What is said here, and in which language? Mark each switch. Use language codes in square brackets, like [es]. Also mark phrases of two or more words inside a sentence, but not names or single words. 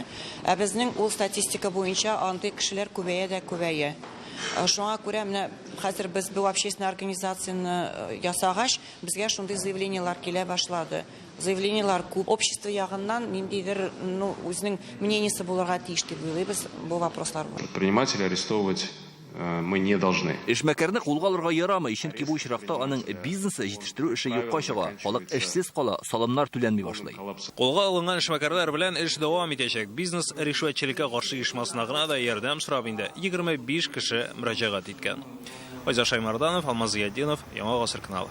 [tt] Ә безнең ул статистика буенча андый кешеләр күбәя дә күбәя. Шуңа күрә менә хәзер без бу [ru] общественная организацияны [tt] ясагач, безгә шундый заявлениелар килә башлады. Заявлениелар күп. Общество ягыннан ниндидер, үзенең мнениесе булырга тиеш дип уйлыйбыз бу вопрослар. [ru] Предпринимателей арестовывать мы не должны. [tt] Эшмәкәрне кулга алырга ярамый, чөнки бу очракта аның бизнесы җитештерү эше юкка чыга. Халык эшсез кала, салымнар түләнми башлый. Кулга алынган эшмәкәрләр белән эш дәвам итәчәк. Бизнес ришвәтчелеккә каршы оешмасына гына да ярдәм сорап инде 25 кеше мөрәҗәгать иткән. Айза Шаймарданов, Алмаз Зиятдинов, Яңа Гасыр каналы.